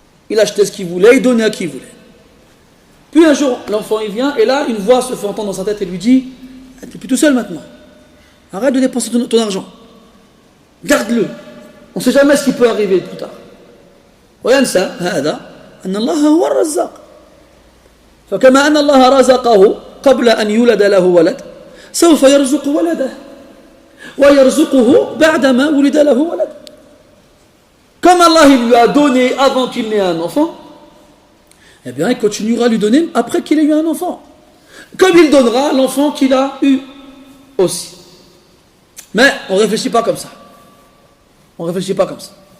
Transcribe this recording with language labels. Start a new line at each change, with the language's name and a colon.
French: Il achetait ce qu'il voulait, il donnait à qui il voulait. Puis un jour, l'enfant il vient, et là, une voix se fait entendre dans sa tête et lui dit « Tu n'es plus tout seul maintenant. Arrête de dépenser ton argent. Garde-le. On ne sait jamais ce qui peut arriver plus tard. »
Arabic: وينسى هذا أن الله هو الرزاق. فكما أن الله رزقه قبل أن يولد له ولد سوف يرزق ولده ويرزقه بعدما ولد له ولد.
French: Comme Allah il lui a donné avant qu'il n'ait un enfant, eh bien il continuera à lui donner après qu'il ait eu un enfant. Comme il donnera à l'enfant qu'il a eu aussi. Mais on ne réfléchit pas comme ça. On ne réfléchit pas comme ça.